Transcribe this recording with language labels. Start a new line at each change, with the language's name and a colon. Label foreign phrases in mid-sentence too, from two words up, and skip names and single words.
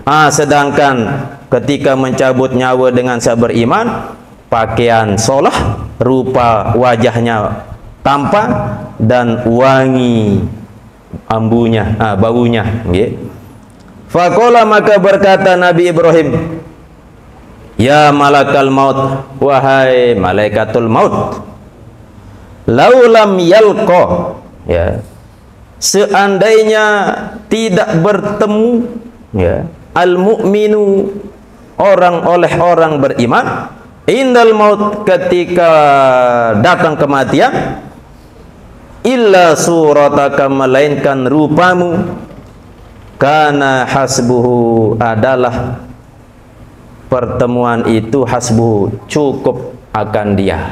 Indonesian: Sedangkan ketika mencabut nyawa dengan sabar iman, pakaian solah, rupa wajahnya tampan dan wangi ambunya, baunya, nggih. Faqala, maka berkata Nabi Ibrahim,
Arabic: ya malakal maut,
Indonesian: wahai malaikatul maut,
Arabic: laulam yalqa,
Indonesian: ya, seandainya tidak bertemu, ya, al-mu'minu, orang beriman,
Arabic: indal maut,
Indonesian: ketika datang kematian,
Arabic: illa surataka,
Indonesian: melainkan rupamu,
Arabic: kana hasbuhu,
Indonesian: adalah pertemuan itu, hasbuhu, cukup akan dia.